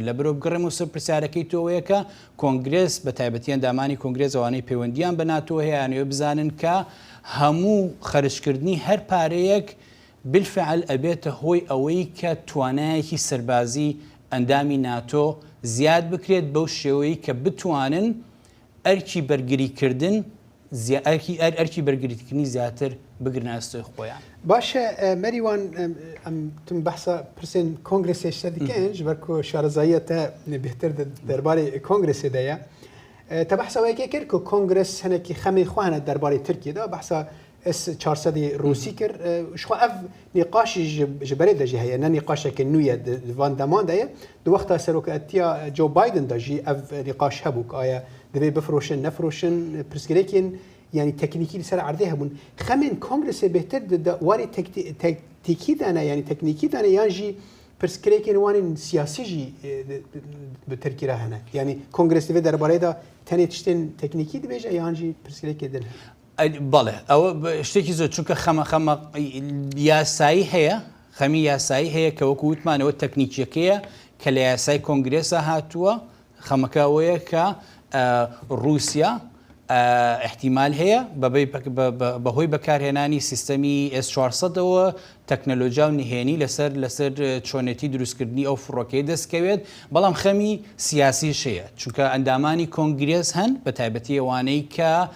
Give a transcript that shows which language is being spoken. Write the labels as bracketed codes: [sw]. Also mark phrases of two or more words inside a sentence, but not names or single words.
[ckb] لە بەرەو بگەڕێم و سەر پرسیارەکەی تۆوەیە کە کۆنگرێس بە تایبەتی ئەندامانی کۆنگرێس ئەوانەی پەیوەندیان بە ناتۆ هەیە یانەوە بزانن کە هەموو خەرجکردنی هەر پارەیەک بالفعل ئەبێتە هۆی ئەوەی کە توانایەکی سەربازی ئەندامی ناتۆ زیاد بکرێت بەو شێوەیە کە بتوانن ئەرکی بەرگریکردن ئەرکی بەرگریکردنی زیاتر بگرنە ئەستۆی خۆیان. [ku] باشە مەریوان تم بەحسە پرسێن کۆنگرێسێشتە دیکەن ji ber ku şarezayî te bêhtir derbarê kongresê de ye te behsa wekê kir ku kongres hinekî xemê xwe hene derbarê Tirkiye de behsa S400 Rûsî kir ji xwe ev nîqaşî ji berê de jî heye ne nîqaşeke nû ye di van deman de ye di wexta seroketiya Joe Biden de jî ev nîqaş hebû aya divê bifroşin nefroşin pirsgirêkên yani teknîkî li ser erdê hebûn xemên kongresê bêhtir di warê teknîkî dane yani teknîkî dane yan jî pirsgirêkên wanên siyasî jî bi Tirkiye re hene yani kongres divê derbarê de tenê tiştên teknîkî dibêje yan jî pirsgirêkê din [ckb] بەڵێ ئەوە شتێکی زۆر چونکە خەمە یاسایی هەیە خەمی یاسایی هەیە کە وەکو وتمانەوە تەکنیکیەکەیە کە لە یاسای کۆنگرێسە هاتووە خەمەکە ئەوەیە کە رووسیا احتیمال هەیە بەهۆی بەکارهێنانی سیستەمی S400ەوە تەکنەلۆژیا و نهێنی لەسەر چۆنێتی دروستکردنی ئەو فڕۆکەی دەستکەوێت بەڵام خەمی سیاسیش هەیە چونکە ئەندامانی کۆنگرێس هەن بە تایبەتی ئەوانەی کە